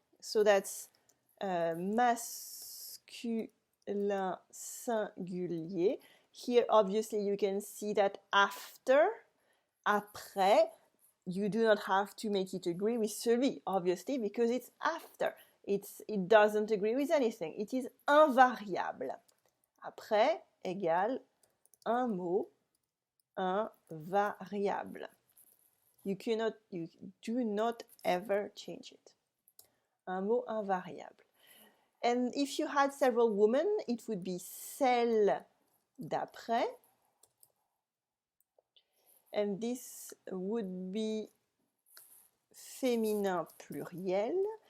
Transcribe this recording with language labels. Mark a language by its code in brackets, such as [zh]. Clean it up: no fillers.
[en] So that's [fr] masculin singulier. [en] Here, obviously, you can see that after, après, you do not have to make it agree with celui, obviously, because it's after. It doesn't agree with anything. It is invariable. [fr] Après égale un mot invariable. [en] You do not ever change it. [fr] Un mot invariable. [en] And if you had several women, it would be [fr] celle d'après. [en] And this would be [fr] féminin pluriel.